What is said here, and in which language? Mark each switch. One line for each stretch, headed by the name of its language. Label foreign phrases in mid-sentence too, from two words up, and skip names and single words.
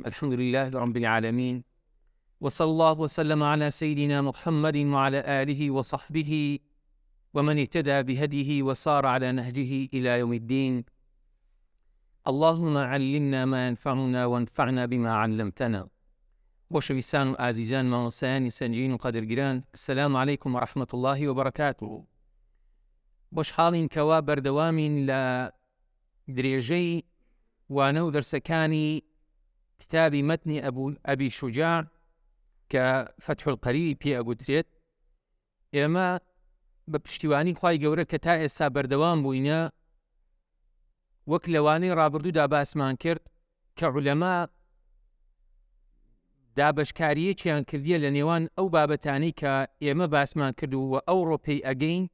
Arabic: الحمد لله رب العالمين، وصلى الله وسلم على سيدنا محمد وعلى آله وصحبه ومن اهتدى بهديه وصار على نهجه إلى يوم الدين. اللهم علمنا ما ينفعنا وانفعنا بما علمتنا.
Central Kurdish: بوشویستان و ئازیزان مامۆستایانی سەنجین و قەدرگران،
Arabic: السلام عليكم ورحمة الله وبركاته.
Central Kurdish: بۆشحاڵین کەوا بەردەوامین لە درێژەی وانە و دەرسەکانی کتابی مەتنی ئەبی شوجاع کە فتح القەریری پێ ئەگوترێت. ئێمە بە پشتیوانی خوای گەورە کە تا ئێستا بەردەوام بووینە، وەک لەوانەی ڕابردوودا باسمان کرد کە عولەما دابەشکاریەکیان کردیە لە نێوان ئەو بابەتانەی کە ئێمە باسمان کردو و ئەو ڕۆپەی ئەگەین.